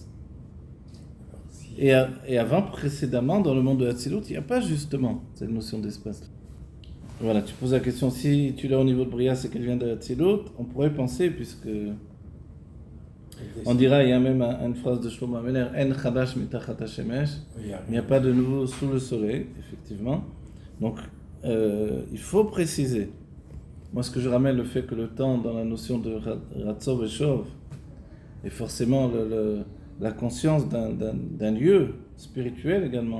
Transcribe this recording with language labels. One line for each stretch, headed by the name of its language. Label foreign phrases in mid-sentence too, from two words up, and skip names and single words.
French: Et avant, précédemment, dans le monde de Hatzilut, il n'y a pas justement cette notion d'espace. Voilà, tu poses la question, si tu l'as au niveau de Bria, c'est qu'elle vient de Hatzilut, on pourrait penser, puisque on dira, il y a même une phrase de Shlomo Ameler,
Hebrew: אין חדש תחת השמש,
French: il n'y a pas de nouveau sous le soleil, effectivement. Donc, il faut préciser. Moi, ce que je ramène, le fait que le temps, dans la notion de
Hebrew: רצוא ושוב,
French: est forcément la conscience d'un lieu spirituel également.